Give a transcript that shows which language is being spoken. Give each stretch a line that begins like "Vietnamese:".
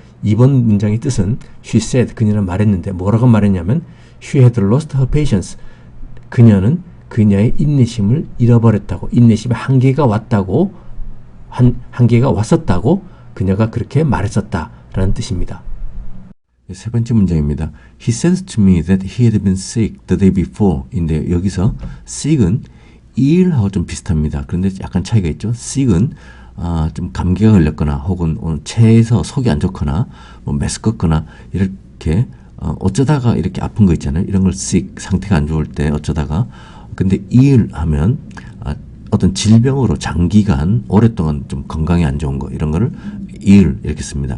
Korean: 이번 문장의 뜻은
English: she said,
Korean: 그녀는 말했는데 뭐라고 말했냐면
English: she had lost her patience,
Korean: 그녀는 그녀의 인내심을 잃어버렸다고, 인내심의 한계가 왔다고, 한계가 왔었다고 그녀가 그렇게 말했었다라는 뜻입니다. 세 번째 문장입니다.
English: He said to me that he had been sick the day before 인데
Korean: 여기서 sick은 ill하고 좀 비슷합니다. 그런데 약간 차이가 있죠. sick은 좀 감기가 걸렸거나 혹은 체에서 속이 안 좋거나 뭐 메스껍거나 이렇게 어쩌다가 이렇게 아픈 거 있잖아요. 이런 걸 sick, 상태가 안 좋을 때 어쩌다가. 근데 ill 하면 어떤 질병으로 장기간 오랫동안 좀 건강이 안 좋은 거 이런 거를 ill 이렇게 씁니다.